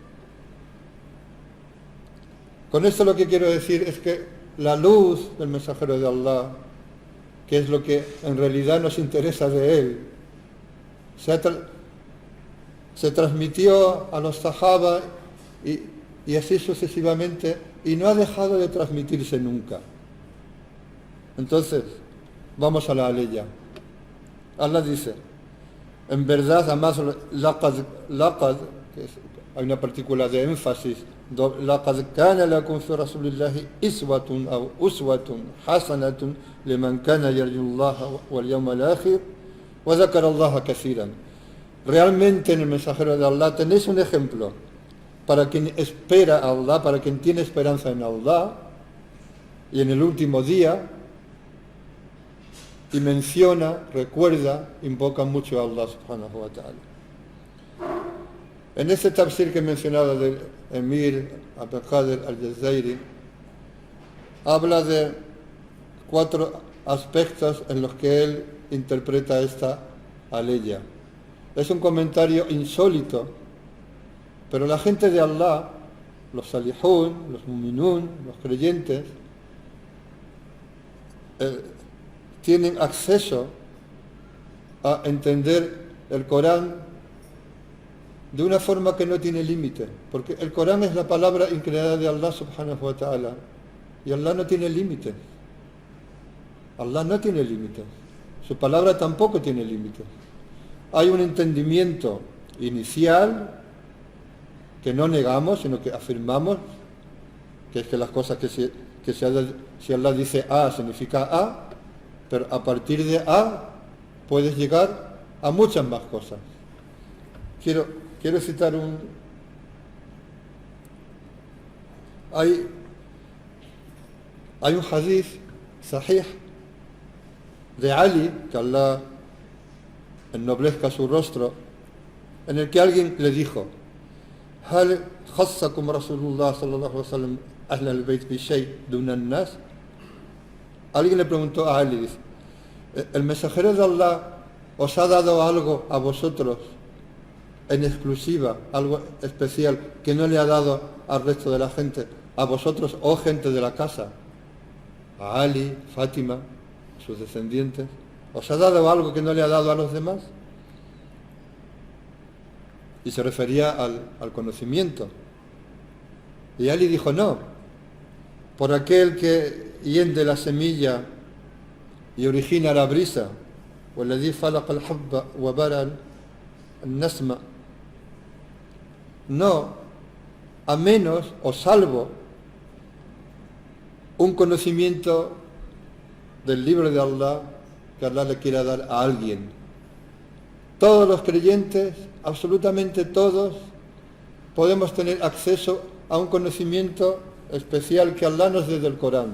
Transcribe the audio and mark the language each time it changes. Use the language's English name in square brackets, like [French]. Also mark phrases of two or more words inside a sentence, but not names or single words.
[Spanish] Con esto lo que quiero decir es que la luz del mensajero de Allah, que es lo que en realidad nos interesa de él, se transmitió a los sahaba y así sucesivamente, y no ha dejado de transmitirse nunca. Entonces, vamos a la aleya. Allah dice, en verdad, además, laqad, hay una partícula de énfasis, [Arabic] لقد كان لكم في رسول الله إسوة أو أسوة حسنة لمن كان يرجو الله واليوم الآخر وذكر الله كثيرا. [Spanish] Realmente en el mensajero de Allah tenéis un ejemplo para quien espera a Allah, para quien tiene esperanza en Allah y en el último día, y menciona, recuerda, invoca mucho a Allah [Arabic] سبحانه وتعالى. [Spanish] En este tafsir que he mencionado del Emir Abdelkader al-Jazairi, habla de 4 aspectos en los que él interpreta esta aleya. Es un comentario insólito, pero la gente de Allah, los salihun, los muminun, los creyentes, tienen acceso a entender el Corán de una forma que no tiene límite, porque el Corán es la palabra increada de Allah [Arabic] سبحانه وتعالى, [Spanish] y Allah no tiene límites. Allah no tiene límites, su palabra tampoco tiene límites. Hay un entendimiento inicial que no negamos, sino que afirmamos, que es que las cosas si Allah dice A, significa A, pero a partir de A puedes llegar a muchas más cosas. Quiero citar hay un [Arabic] حديث صحيح [Spanish] de Ali, que Allah ennoblezca su rostro, en el que alguien le dijo: [Arabic] ¿هل خصكم رسول الله صلى الله عليه وسلم أهل البيت بشيء دون الناس? [Spanish] Alguien le preguntó a Ali, dice, ¿el mensajero de Allah os ha dado algo a vosotros en exclusiva, algo especial que no le ha dado al resto de la gente, a vosotros, oh gente de la casa, a Ali, Fátima, sus descendientes? ¿Os ha dado algo que no le ha dado a los demás? Y se refería al conocimiento. Y Ali dijo: no, por aquel que hiende la semilla y origina la brisa, [Arabic] والذي خلق الحب وبرأ النسمة, [Spanish] no, a menos o salvo un conocimiento del libro de Allah que Allah le quiera dar a alguien. Todos los creyentes, absolutamente todos, podemos tener acceso a un conocimiento especial que Allah nos dé del Corán.